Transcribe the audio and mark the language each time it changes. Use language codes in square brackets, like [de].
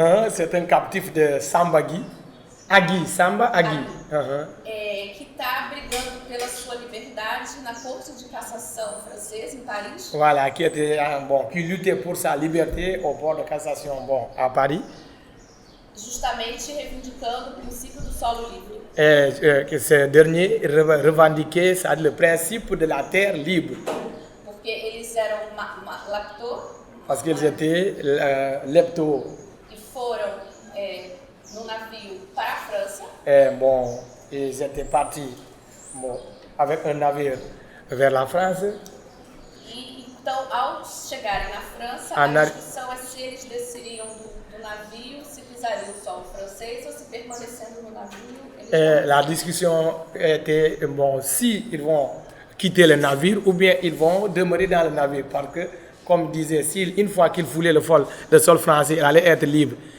[fr] C'est un captif de Sambagui. Samba Agui. [pt] que está brigando pela sua liberdade na Corte de Cassação francesa, em Paris. [fr] Voilà, qui luttait pour sa liberté au port de cassation à Paris. [pt] Justamente reivindicando o princípio do solo livre. [fr] Et que ce dernier revendiquait le principe de la terre libre. [pt] Porque eles eram leptos [fr] Parce qu'ils étaient leptos. [pt] e foram no navio para a França. [fr] Ils étaient partis avec un navire vers la France. [pt] E então, ao chegarem na França, Ah, a discussão é se eles desceriam do navio, se pisariam no solo francês ou se permanecendo no navio. [fr] La discussion était si ils vont quitter le navire ou bien ils vont demeurer dans le navire. Parce que, comme disait, une fois qu'ils foulaient le sol français, ils allaient être libres.